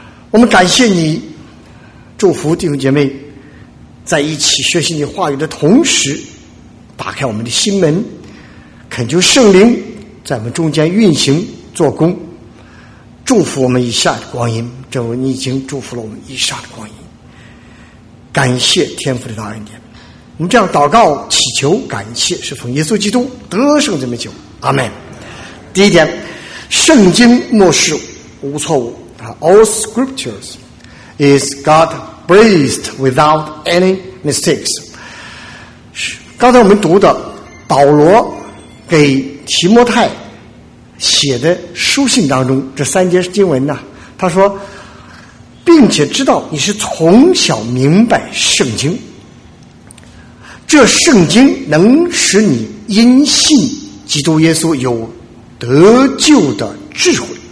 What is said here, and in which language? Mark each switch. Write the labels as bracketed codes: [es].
[zh] 我们感谢你祝福弟兄姐妹在一起学习你话语的同时，打开我们的心门，恳求圣灵在我们中间运行做工，祝福我们以下的光阴，正如你已经祝福了我们以上的光阴。感谢天父的大恩典，我们这样祷告祈求感谢是奉耶稣基督得胜的名求，阿们。第一点，圣经默示无错误， [en] All scriptures is God breathed without any mistakes。 [zh] 刚才我们读的保罗给提摩太写的书信当中这三节经文呢，他说并且知道你是从小明白圣经，这圣经能使你因信基督耶稣有得救的智慧。